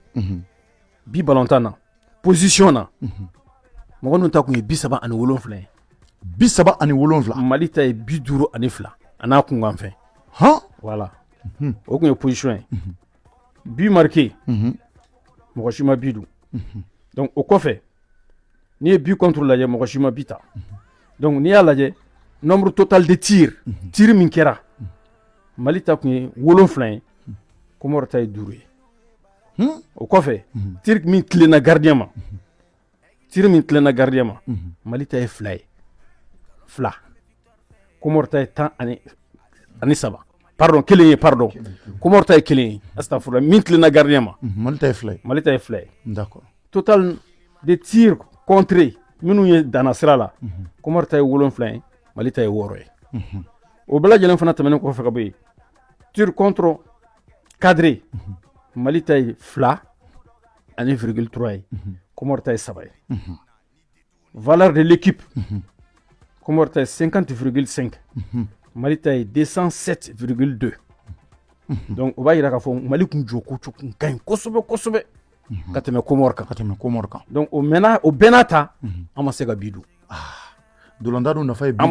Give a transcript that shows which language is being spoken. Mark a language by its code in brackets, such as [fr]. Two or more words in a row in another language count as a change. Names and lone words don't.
[bm] bi balontan na position na mɔgɔ ninnu ta kun ye 37 ye 37 Mali ta ye 52 a n'a kunkan fɛn voilà o kun ye position ye [fr] but marqué [bm] mɔgɔ si ma bi dun donc o kɔfɛ n'i ye [fr] but contre [bm] lajɛ mɔgɔ si ma bi ta donc n'i y'a lajɛ [fr] nombre total de tir [bm] min kɛra Mali ta kun ye 7 ye Comore ta ye 5 ye o kɔfɛ tir min tilenna gardien ma Mali ta ye 2 ye 2 Comore ta ye 13 pardon 1 ye pardon Comore ta ye 1 ye astafurlah min tilenna gardien ma Mali ta ye 2 ye [fr] d'accord total de tir contré [bm] minnu ye danna sira la Comore ta ye 7 ye Mali ta ye 6 ye o bɛɛ lajɛlen fana tɛmɛnen kɔfɛ ka bɔ yen [fr] tir contre cadré [bm] Mali ta ye 2 ani 3 ye Comore ta ye 3 ye [fr] valeur de l'équipe [bm] Comore ta 50,5 Mali ta 207,2 donc o b'a yira k'a fɔ Mali kun jɔ ko kun ka ɲi kosɛbɛ ka tɛmɛ Comore kan donc o bɛɛ n'a ta an ma se ka bi dun dolantan dun nafa ye bi